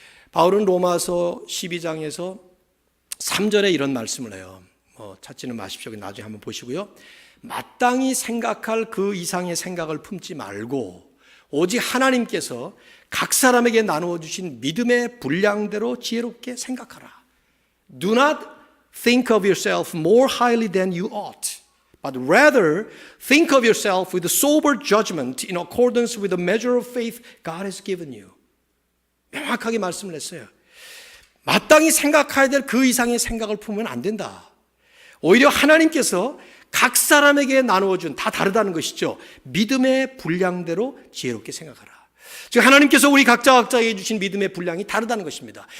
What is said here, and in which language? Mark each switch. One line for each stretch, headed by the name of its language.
Korean: 바울은 로마서 12장에서 3절에 이런 말씀을 해요. 찾지는 마십시오. 나중에 한번 보시고요. 마땅히 생각할 그 이상의 생각을 품지 말고 오직 하나님께서 각 사람에게 나누어 주신 믿음의 분량대로 지혜롭게 생각하라.
English: Do not think of yourself more highly than you ought, but rather think of yourself with sober judgment in accordance with the measure of faith God has given you.
Korean: 명확하게 말씀을 했어요. 마땅히 생각해야 될 그 이상의 생각을 품으면 안 된다. 오히려 하나님께서 각 사람에게 나누어준, 다 다르다는 것이죠, 믿음의 분량대로 지혜롭게 생각하라. 즉 하나님께서 우리 각자에게 주신 믿음의 분량이 다르다는 것입니다.